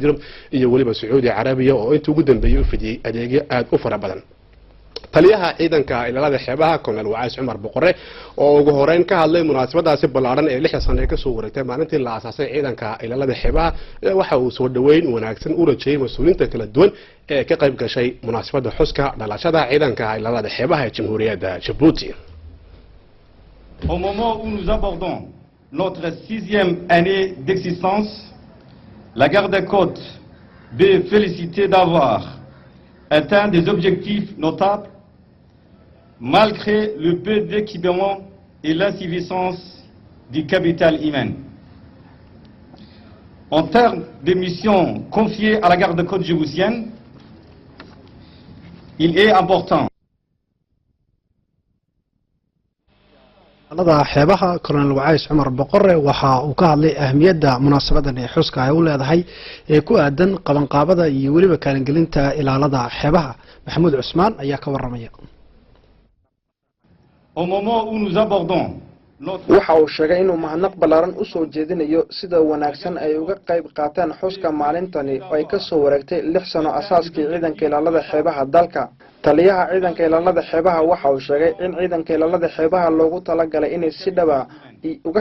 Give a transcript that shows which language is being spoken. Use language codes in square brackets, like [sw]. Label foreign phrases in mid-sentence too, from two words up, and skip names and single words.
[so] Yurub iyo waliba Sacuudi Carabiya oo inta ugu dambeeyay u fidiyay adeegyo aad u fara badan taliyaha ciidanka ilaalada xeebaha Colonel Wacays Cumar Boqore oo ugu horeyn ka hadlay munaasabadaasi ballaaran ee 6 sano ka soo wareegtay maalintii la aasaasay ciidanka ilaalada xeebaha waxa uu soo dhaweyn wanaagsan u rajeeyay mas'uuliyiinta kala duwan ee ka qayb gashay munaasabadda xuska dhalashada ciidanka ilaalada xeebaha ee Jamhuuriyadda Djibouti. [fr] Au moment où nous abordons notre 6e année d'existence, la garde des côtes est félicitée d'avoir atteint des objectifs notables malgré le peu d'équipement et l'insuffisance du capital humain. En termes de missions confiées à la garde des côtes djiboutienne, il est important [so] ilaalada xeebaha Colonel Wacays Cumar Boqore waxa uu ka hadlay ahmiyadda munaasabadan ee xuska ay u leedahay ee ku aadan qabanqaabada iyo waliba kaalingelinta ilaalada xeebaha Maxamuud Cusmaan ayaa ka waramaya. [fr] Au moment où nous abordons [so] waxa uu sheegay inuu mahadnaq ballaaran u soo jeedinayo sida wanaagsan ay uga qayb qaateen xuska maalintani oo ay ka soo wareegtay 6 sano asaaskii ciidanka ilaalada xeebaha dalka taliyaha ciidanka ilaalada xeebaha waxa uu sheegay in ciidanka ilaalada xeebaha loogu talagalay inay si dhaba uga